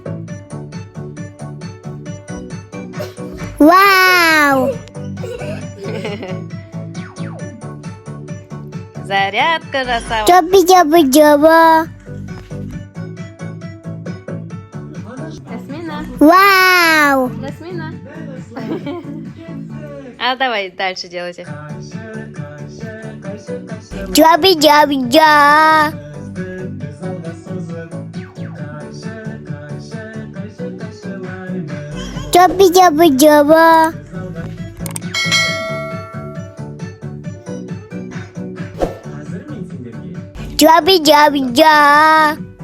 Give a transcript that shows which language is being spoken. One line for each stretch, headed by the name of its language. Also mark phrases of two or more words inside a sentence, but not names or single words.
Kazakh: Вау. Зарядка жасау. Жаба. Ясмина. Вау. Ясмина.
Russian: А давай дальше делайте. Жа.
Kazakh: Жаба. Жа.